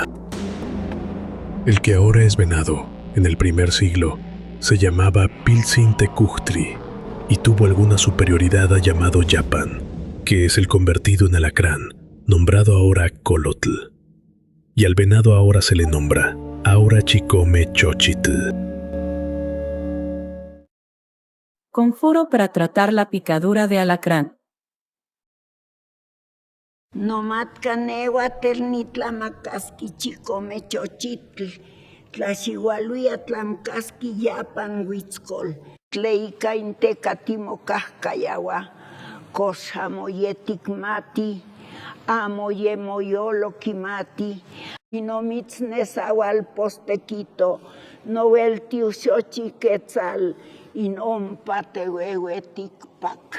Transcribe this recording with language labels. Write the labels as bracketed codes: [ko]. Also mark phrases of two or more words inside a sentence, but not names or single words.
[es] El que ahora es venado, en el primer siglo, se llamaba Pilsin Tecuhtri, y tuvo alguna superioridad a llamado Yapán, que es el convertido en alacrán, nombrado ahora Colotl. Y al venado ahora se le nombra Aura Chicome Xochitl. Conjuro para tratar la picadura de alacrán. [nah] Nomatcanehuatl ni tlamacasqui chicome xochitl, tlaxihualuia tlamcasqui Yapán huitzcol, tleica intecatimocajayawa, cos amoyeticmati, amoyemoyolo quimati, y no mitznezaualpostequito, noveltiu Xochiquetzal, inompa tehuehueticpac.